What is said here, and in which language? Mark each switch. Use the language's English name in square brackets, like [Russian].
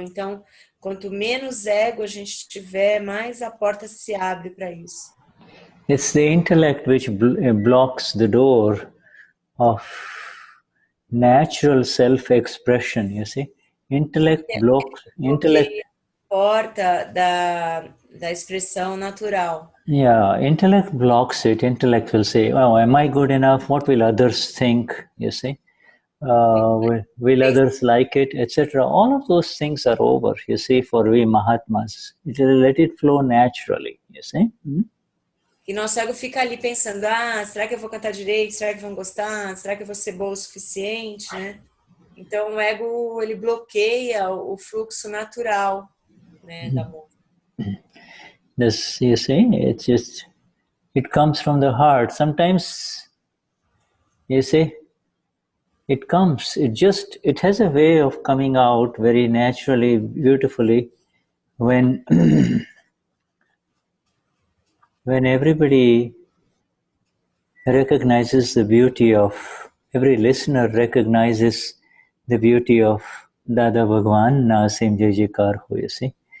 [Portuguese] Então, quanto menos ego a gente tiver, mais a porta se abre para isso. [English] It's the intellect which blocks the door of natural self-expression, you see. Intellect blocks, intellect... [Portuguese] porta da expressão natural. [English] Yeah, intellect blocks it. Intellect will say, oh, am I good enough? What will others think, you see? Will others like it, etc. All of those things are over, you see, for we Mahatmas. Let it flow naturally, you see. [Portuguese] E nosso ego fica ali pensando, será que eu vou cantar direito? Será que vão gostar? Será que eu vou ser boa o suficiente, né? Então o ego, ele bloqueia o fluxo natural, né, da música. [English] This, you see, it's just, it comes from the heart. Sometimes, you see, it comes, it has a way of coming out very naturally, beautifully, when when everybody recognizes the beauty of, every listener recognizes the beauty of Dada Bhagwan, Nasim Jai Jaikar Ho, you see.